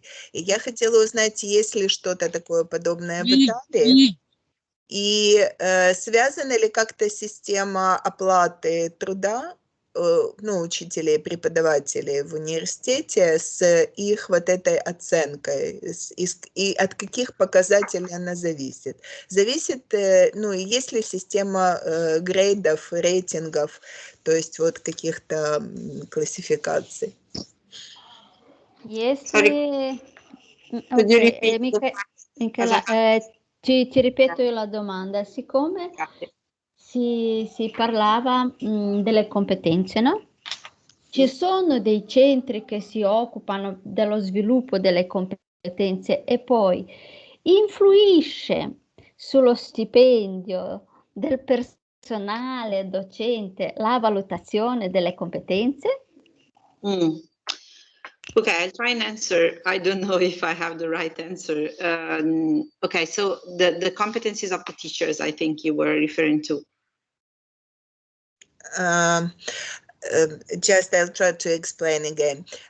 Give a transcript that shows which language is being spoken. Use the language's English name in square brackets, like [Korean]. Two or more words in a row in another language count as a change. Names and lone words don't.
[Russian] И я хотела узнать, есть ли что-то такое подобное в Италии, и связана ли как-то система оплаты труда, ну, учителей, преподавателей в университете с их вот этой оценкой, и от каких показателей она зависит. Зависит, ну, и есть ли система грейдов, рейтингов, то есть вот каких-то классификаций. Если... [Italian] Okay, Michela, ti ripeto io la domanda. Siccome si parlava delle competenze, no? Ci sono dei centri che si occupano dello sviluppo delle competenze e poi influisce sullo stipendio del personale docente la valutazione delle competenze? [English] Okay, I'll try and answer. I don't know if I have the right answer. Okay, so the competencies of the teachers, I think you were referring to. Just I'll try to explain again.